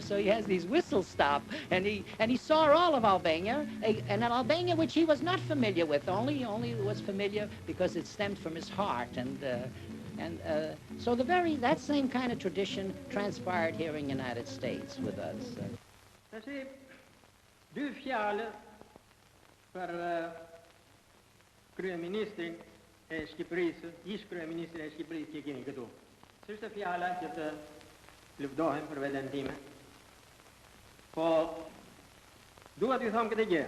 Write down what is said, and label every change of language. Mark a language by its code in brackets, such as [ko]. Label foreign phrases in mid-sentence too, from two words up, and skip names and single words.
[en] So he has these whistle stop, and he saw all of Albania, and an Albania which he was not familiar with, only was familiar because it stemmed from his heart, so that same kind of tradition transpired here in the United States with us. [sq] Du fjalë për kryeministrin e Shqipërisë, ish kryeministrin e Shqipërisë që keni këtu. S'është fjala që të luftohem për veten time. Po dua t'ju them këtë gjë.